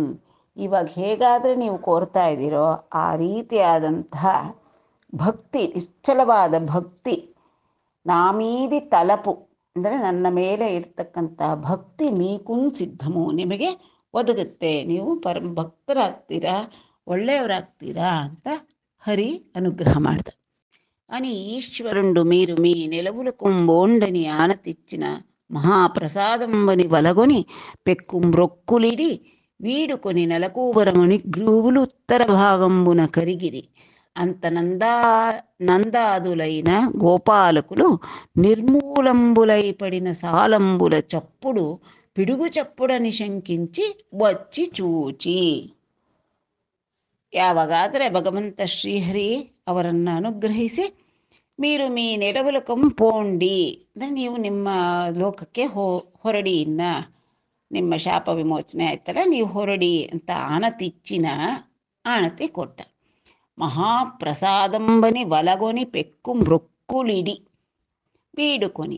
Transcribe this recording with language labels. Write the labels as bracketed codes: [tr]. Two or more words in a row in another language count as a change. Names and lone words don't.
[kn] ಇವಾಗ ಹೇಗಾದರೆ ನೀವು ಕೋರ್ತಾ ಇದ್ದೀರೋ ಆ ರೀತಿಯಾದಂತಹ ಭಕ್ತಿ, ನಿಶ್ಚಲವಾದ ಭಕ್ತಿ, [te] నామీది తలపు [kn] ಅಂದರೆ ನನ್ನ ಮೇಲೆ ಇರ್ತಕ್ಕಂಥ ಭಕ್ತಿ [te] మీకున్ సిద్ధము [kn] ನಿಮಗೆ ಒದಗುತ್ತೆ, ನೀವು ಪರಮ ಭಕ್ತರಾಗ್ತೀರಾ, ಒಳ್ಳೆಯವರಾಗ್ತೀರಾ ಅಂತ ಹರಿ ಅನುಗ್ರಹ ಮಾಡ್ದ. [te] అని ఈశ్వరుండు మీరు మీ నెలవుల కుంబోండని ఆనతిచ్చిన మహాప్రసాదంబని వలగొని పెక్కు మ్రొక్కులిడి వీడుకొని నెలకూబరముని గ్రూవులు ఉత్తర భాగంబున కరిగిరి. అంత నందాదులైన గోపాలకులు నిర్మూలంబులై పడిన సాలంబుల చప్పుడు పిడుగు చప్పుడని శంకించి వచ్చి చూచి. [kn] ಯಾವಾಗಾದರೆ ಭಗವಂತ ಶ್ರೀಹರಿ ಅವರನ್ನು ಅನುಗ್ರಹಿಸಿ [te] మీరు మీ నెడవలకం పోండి [kn] ಅಂದರೆ ನೀವು ನಿಮ್ಮ ಲೋಕಕ್ಕೆ ಹೊರಡಿ, ಇನ್ನು ನಿಮ್ಮ ಶಾಪ ವಿಮೋಚನೆ ಆಯ್ತಲ್ಲ, ನೀವು ಹೊರಡಿ ಅಂತ ಆಣತಿ ಕೊಟ್ಟ. [te] మహాప్రసాదంబని వలగొని పెక్కు మృక్కులిడి బీడుకొని.